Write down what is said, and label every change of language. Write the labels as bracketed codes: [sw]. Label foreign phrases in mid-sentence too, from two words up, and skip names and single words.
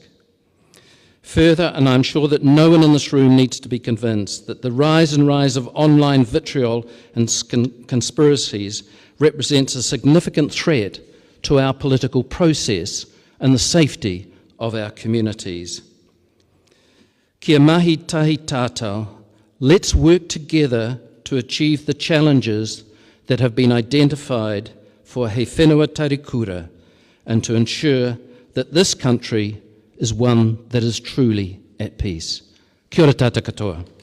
[en] Further, and I'm sure that no one in this room needs to be convinced, that the rise of online vitriol and conspiracies represents a significant threat to our political process and the safety of our communities. [mi] Kia mahi tahi tātou, [en] let's work together to achieve the challenges that have been identified for He Whenua Tarikura, and to ensure that this country is one that is truly at peace. [mi] Kia ora tātou katoa.